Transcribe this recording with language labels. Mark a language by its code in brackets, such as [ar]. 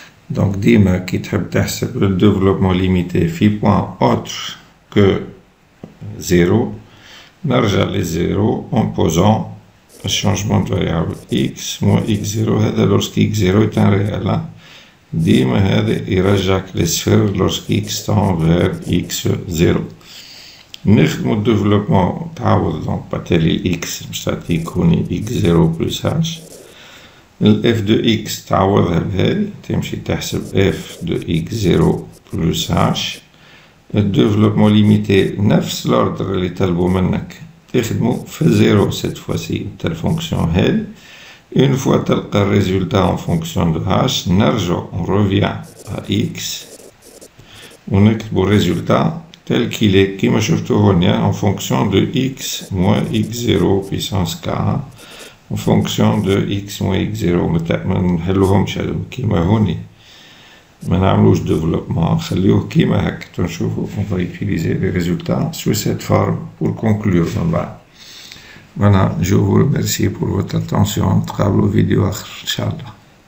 [fr] Donc, [ar] ديما كي تحب تحسب [fr] le développement limité في point autre que 0, [ar] نرجع للزيرو [fr] en posant le changement de variable x moins x0. هذا lorsque x0 est un réel. [ar] ديما هذا يرجعك للصفر [fr] lorsque x tend vers x0. [ar] نخدمو الديفلوبمون تعوض دونك باتالي x باش تعطيك هوني x0 plus h. f de x تعوضها بهذه تمشي تحسب f de x0 plus h. الديفلوبمون ليميتي نفس الأوردر اللي طلبو منك تخدمو في الزيرو سيت فواسي تاع الفونكسيون هذه. [fr] une fois تلقى الريزولتا en fonction de h نرجعو on revient à x ونكتبو الريزولتا tel qu'il est [ar] كيما شفتو هنا [fr] en fonction de x moins x0 puissance k en fonction de x moins x0. [ar] ما نحلوهمش هادو كيما هوني ما نعملوش développement نخليوه كيما هاك تنشوفو. [fr] on va utiliser les résultats sous cette forme pour conclure [ar] من بعد. [fr] Voilà, je vous remercie pour votre attention. [ar] نتقابلو فيديو آخر إن شاء الله.